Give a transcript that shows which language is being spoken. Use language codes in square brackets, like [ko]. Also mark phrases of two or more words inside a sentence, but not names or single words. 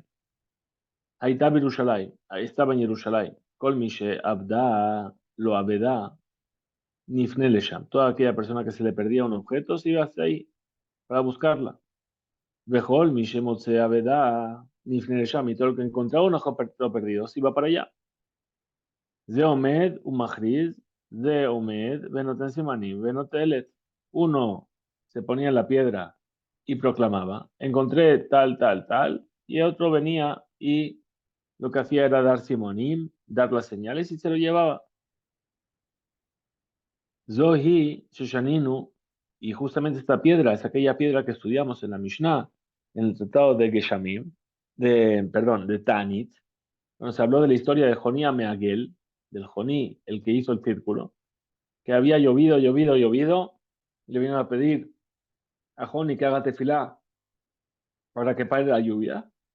[es] Ahí estaba Jerusalén, ahí estaba en Jerusalén. [he] כל מי שאבדה לו אבידה נפנה לשם. [es] Toda aquella persona que se le perdía un objeto se iba hacia ahí para buscarla. [he] וכל מי שמוצא אבידה נפנה לשם. [es] Y todo el que encontraba un objeto perdido se iba para allá. [he] זה עומד ומכריז, זה עומד ונותן סימנים, ונוטל. [es] Uno se ponía en la piedra y proclamaba, encontré tal, tal, tal, y otro venía y lo que hacía era dar simonim, dar las señales y se lo llevaba. [he] זו היא ששנינו, [es] y justamente esta piedra es aquella piedra que estudiamos en la Mishnah, en el tratado de Geshamim, de Tanit, donde se habló de la historia de Joní Ameagel, del Joní, el que hizo el círculo, que había llovido, llovido, llovido, y le vinieron a pedir a Joní que haga tefilá para que pare la lluvia.